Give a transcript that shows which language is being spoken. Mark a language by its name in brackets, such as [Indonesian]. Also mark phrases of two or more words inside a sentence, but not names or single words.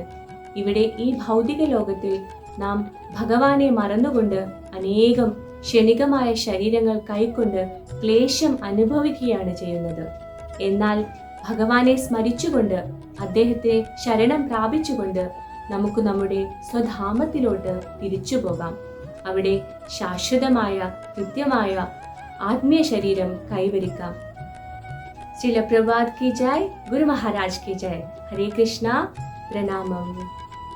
[Malayalam] ഇവിടെ ഈ ഭൗതിക ലോകത്തിൽ നാം ഭഗവാനെ മറന്നുകൊണ്ട് അനേകം ക്ഷണികമായ ശരീരങ്ങൾ കൈക്കൊണ്ട് ക്ലേശം അനുഭവിക്കുകയാണ് ചെയ്യുന്നത്. എന്നാൽ ഭഗവാനെ സ്മരിച്ചുകൊണ്ട് അദ്ദേഹത്തെ ശരണം പ്രാപിച്ചുകൊണ്ട് നമുക്ക് നമ്മുടെ സ്വധാമത്തിലോട്ട് തിരിച്ചു പോകാം. അവിടെ ശാശ്വതമായ കൃത്യമായ ആത്മീയ ശരീരം കൈവരിക്കാം. [Hindi] श्रील प्रभुपाद की जय, गुरु महाराज की जय. हरे कृष्णा, प्रणामम.